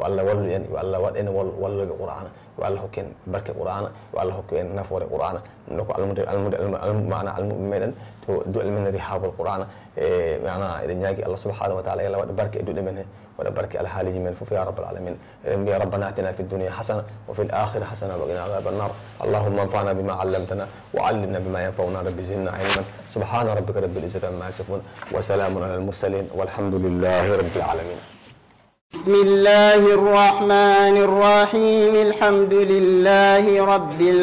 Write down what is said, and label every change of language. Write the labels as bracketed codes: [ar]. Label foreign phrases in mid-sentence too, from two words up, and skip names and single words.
[ff] Allah wallu en yo Allah waɗ en walloɓe qur'ana yo Allah hokku en barke qur'ana yo Allah hokku en nafoore qur'ana ɗum ɗo ko mana almuɓe meɗen to duɗe men [ar] رحاب القرآن [ff] e mana eɗen ñaagui Allah [ar] سبحانه وتعالى [ff] yo Allah waɗa barke e duɗe men he waɗa barke alhaaliji men fof [ar] يا رب العالمين [ff] eɗen mbiya [ar] ربنا آتنا في الدنيا حسنة وفي الآخرة حسنة وقنا عذاب النار اللهم انفعنا بما علمتنا وعلمنا بما ينفعنا ربي زدنا علما سبحان ربك رب العزة عما يصفون وسلام على المرسلين والحمد لله رب العالمين. بسم الله الرحمن الرحيم الحمد لله رب